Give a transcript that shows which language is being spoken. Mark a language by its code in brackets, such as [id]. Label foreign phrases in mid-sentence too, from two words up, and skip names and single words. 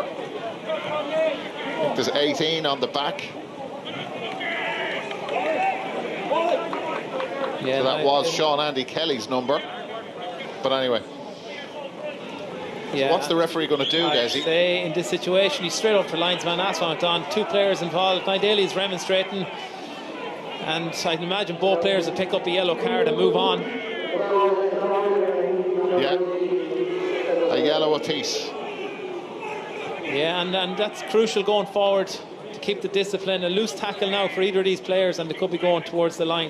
[en] I think there's 18 on the back. Yeah, so that was Sean Andy Kelly's number. But anyway. Yeah, so what's the referee going to do, Desi? I'd say in this situation, he's straight up for linesman. That's what went on. 2 players involved. Niall Daly is remonstrating. And I can imagine both players will pick up a yellow card and move on. Yeah. A yellow apiece. Yeah, and that's crucial going forward to keep the discipline. A loose tackle now for either of these players and they could be going towards the line.